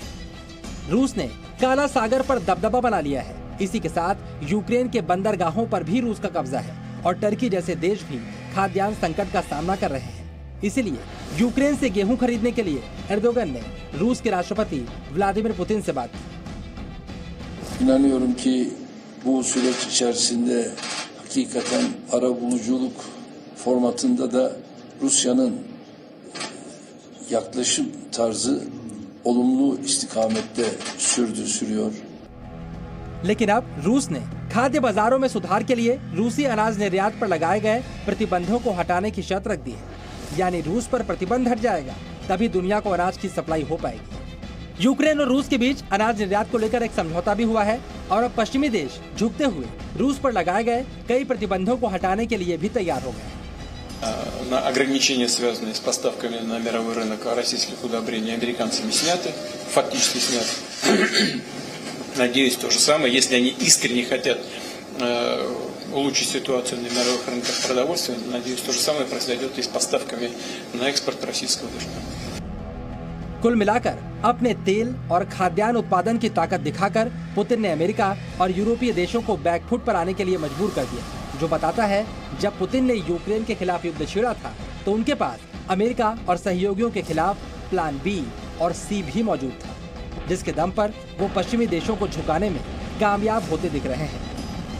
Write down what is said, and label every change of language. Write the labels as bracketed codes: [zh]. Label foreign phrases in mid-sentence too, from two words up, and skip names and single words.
[hi] रूस ने काला सागर पर दबदबा बना लिया है। इसी के साथ यूक्रेन के बंदरगाहों पर भी रूस का कब्जा है और टर्की जैसे देश भी खाद्यान्न संकट का सामना कर रहे हैं। इसीलिए यूक्रेन से गेहूं खरीदने के लिए एर्दोगन ने रूस के राष्ट्रपति व्लादिमीर पुतिन से बात की। [tr] İnanıyorum ki bu süreç içerisinde hakikaten arabuluculuk formatında da Rusya'nın yaklaşım tarzı olumlu istikamette sürüyor. [hi] लेकिन अब रूस ने खाद्य बाजारों में सुधार के लिए रूसी अनाज निर्यात पर लगाए गए प्रतिबंधों को हटाने की शर्त रख दी है। यानी रूस पर प्रतिबंध हट जाएगा तभी दुनिया को अनाज की सप्लाई हो पाएगी। यूक्रेन और रूस के बीच अनाज निर्यात को लेकर एक समझौता भी हुआ है और अब पश्चिमी देश झुकते हुए रूस पर लगाए गए कई प्रतिबंधों को हटाने के लिए भी तैयार हो गए। [ru] На ограничения, связанные с поставками на мировой рынок российских удобрений, американцами сняты, фактически сняты. Надеюсь, то же самое, если они искренне хотят улучшить ситуацию на мировых рынках продовольствия, надеюсь, то же самое произойдет и с поставками на экспорт российского дышка. [hi] कुल मिलाकर अपने तेल और खाद्यान्न उत्पादन की ताकत दिखाकर पुतिन ने अमेरिका और यूरोपीय देशों को बैकफुट पर आने के लिए मजबूर कर दिया, जो बताता है जब पुतिन ने यूक्रेन के खिलाफ युद्ध छेड़ा था तो उनके पास अमेरिका और सहयोगियों के खिलाफ [en] plan B [hi] और सी भी मौजूद था, जिसके दम पर वो पश्चिमी देशों को झुकाने में कामयाब होते दिख रहे हैं।